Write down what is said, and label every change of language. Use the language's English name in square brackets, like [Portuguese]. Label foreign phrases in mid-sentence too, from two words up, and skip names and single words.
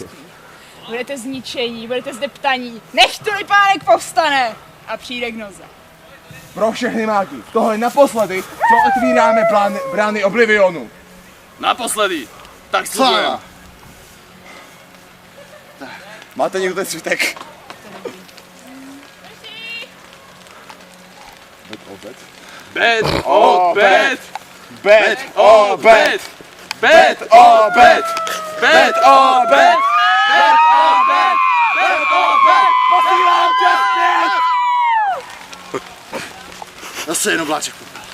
[Czech] Budete zničení, budete zdeptaní. Nech tulipánek povstane a přijde k noze. Pro všechny máky, tohle je naposledy, co otvíráme brány Oblivionu. Naposledy. Tak slibujem. Máte někdo ten svitek? Bet o bet. Bet O bet. Bet o bet. Bet o bet. Bet o bet. Bet o bet. Posílám tě zpět! Zase jenom vláček.